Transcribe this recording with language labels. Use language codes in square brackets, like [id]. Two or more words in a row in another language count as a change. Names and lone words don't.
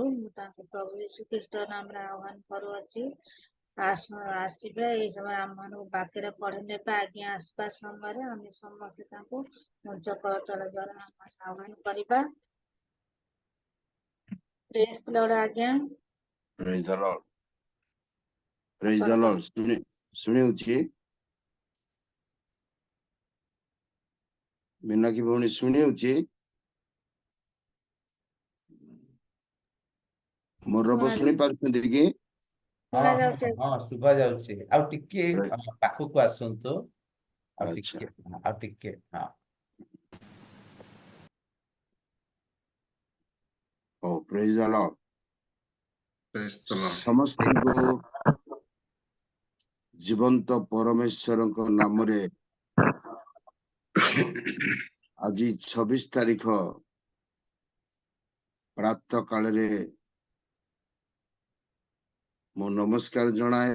[or] ମୁଁ ତାଙ୍କୁ ପ୍ରଭୁ ଯୀଶୁଖ୍ରୀଷ୍ଟ ନାମରେ ଆହ୍ୱାନ କରୁଅଛି ଆସିବେ ଏଇ ସମୟ ଆମମାନଙ୍କୁ ବାକ୍ୟରେ ପଢି ନେବେ। ଆଜ୍ଞା ଆସିବା ସମୟରେ ଆମେ ସମସ୍ତେ ତାଙ୍କୁ ମଞ୍ଚ କରତଳ ଦ୍ଵାରା ଆହ୍ୱାନ କରିବା। [en] praise the Lord ଆଜ୍ଞା। Praise the Lord. Praise the [or] ଆପଣଙ୍କ Lord. ଶୁଣି ହଉଛି? ମୀନାକ୍ଷୀ ଭଉଣୀ ଶୁଣି ହଉଛି? ମୋର ରବ ଶୁଣି ପାରୁଛନ୍ତି କି? ଶୁଣା ଯାଉଛି ଶୁଭା ଯାଉଛି। ଆଉ ଟିକେ ପାଖକୁ ଆସନ୍ତୁ। ଆଉ ଆଚ୍ଛା। ଟିକେ ହଁ। ହଉ, [en] praise the Lord. Praise the Lord. [or] ସମସ୍ତଙ୍କୁ ଜୀବନ୍ତ ପରମେଶ୍ୱରଙ୍କ ନାମରେ ଆଜି 26 ତାରିଖ ପ୍ରାତଃ କାଳରେ ମୁଁ ନମସ୍କାର ଜଣାଏ।